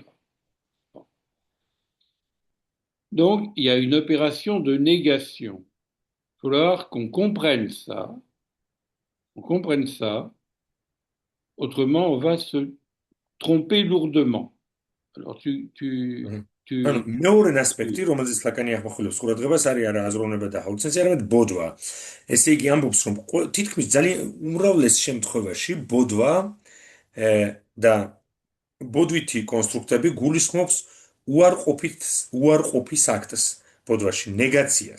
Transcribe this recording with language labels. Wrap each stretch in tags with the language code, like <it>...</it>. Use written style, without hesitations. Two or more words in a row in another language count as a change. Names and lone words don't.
<fr>Bon. Donc, il y a une opération de négation. Il faut falloir qu'on comprenne ça. Autrement, on va se tromper lourdement. Alors,</fr> <ka>მეორე ასპექტი, რომელზეც ლაკანი ახმახვილებს ყურადღებას, არის არა აზროვნება და ჰალუცინაცია, არამედ ბოდვა. ესე იგი ამბობს, რომ თითქმის ძალიან უმრავლეს შემთხვევაში ბოდვა და ბოდვითი კონსტრუქტები გულისხმობს უარყოფის აქტს ბოდვაში, ნეგაციას.</ka>